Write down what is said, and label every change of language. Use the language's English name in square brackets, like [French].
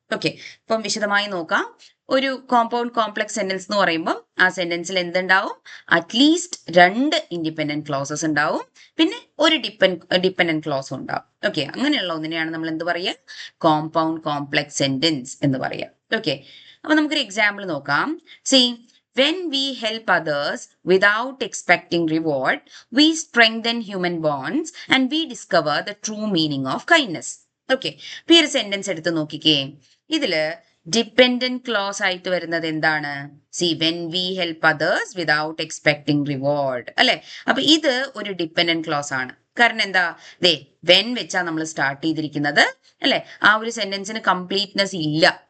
[Malayalam] Okay, അപ്പം വിശദമായി നോക്കാം. ഒരു കോമ്പൗണ്ട് കോംപ്ലക്സ് സെന്റൻസ് എന്ന് പറയുമ്പോൾ ആ സെന്റൻസിൽ എന്തുണ്ടാവും? അറ്റ്ലീസ്റ്റ് 2 ഇൻഡിപെൻഡന്റ് ക്ലോസസ് ഉണ്ടാവും, പിന്നെ ഒരു ഡിപ്പെൻഡന്റ് ക്ലോസും ഉണ്ടാവും. ഓക്കെ, അങ്ങനെയുള്ള ഒന്നിനെയാണ് നമ്മൾ എന്ത് പറയുക? കോമ്പൗണ്ട് കോംപ്ലക്സ് സെന്റൻസ് എന്ന് പറയുക. ഓക്കെ, അപ്പൊ നമുക്കൊരു എക്സാമ്പിൾ നോക്കാം. [English] See, when we help others without expecting reward, we strengthen human bonds and we discover the true meaning of kindness. [Malayalam] Okay, ഈ ഒരു സെന്റൻസ് എടുത്ത് നോക്കിക്കേ. ഇതില് ഡിപ്പെൻഡന്റ് ക്ലോസ് ആയിട്ട് വരുന്നത് എന്താണ്? C, [English] when we help others without expecting reward, [Malayalam] അല്ലെ? അപ്പൊ ഇത് ഒരു ഡിപ്പെൻഡന്റ് ക്ലോസ് ആണ്. കാരണം എന്താ, ദേ വെൻ വെച്ചാ നമ്മൾ സ്റ്റാർട്ട് ചെയ്തിരിക്കുന്നത് അല്ലെ, ആ ഒരു സെന്റൻസിന് കംപ്ലീറ്റ്നെസ് ഇല്ല.